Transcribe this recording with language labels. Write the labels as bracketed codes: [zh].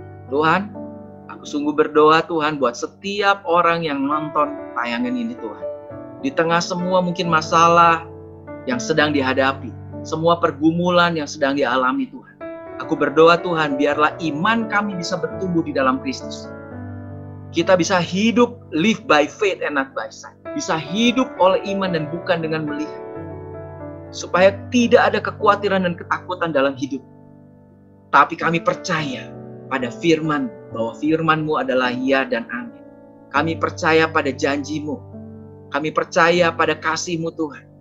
[id] Tuhan, aku sungguh berdoa Tuhan buat setiap orang yang nonton tayangan ini Tuhan. Di tengah semua mungkin masalah yang sedang dihadapi, semua pergumulan yang sedang dialami Tuhan. Aku berdoa Tuhan, biarlah iman kami bisa bertumbuh di dalam Kristus. Kita bisa hidup, [en] live by faith and not by sight. [id] Bisa hidup oleh iman dan bukan dengan melihat. Supaya tidak ada kekhawatiran dan ketakutan dalam hidup. Tapi kami percaya pada firman, bahwa firman-Mu adalah ya dan amin. Kami percaya pada janji-Mu. Kami percaya pada kasih-Mu Tuhan.